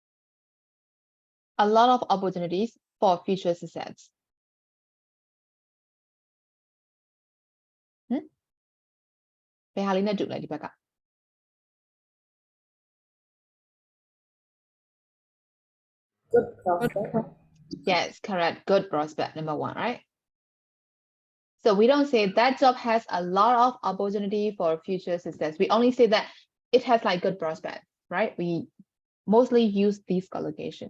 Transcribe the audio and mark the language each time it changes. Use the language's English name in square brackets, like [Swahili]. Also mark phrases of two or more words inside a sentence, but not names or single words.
[English] A lot of opportunities for future success. [Burmese] ဘယ်ဟာလေးနဲ့တူလဲဒီဘက်က [English] Good prospect. Yes, correct. Good prospect, number 1, right? So we don't say that job has a lot of opportunity for future success. We only say that it has like good prospect, right? We mostly use these collocations.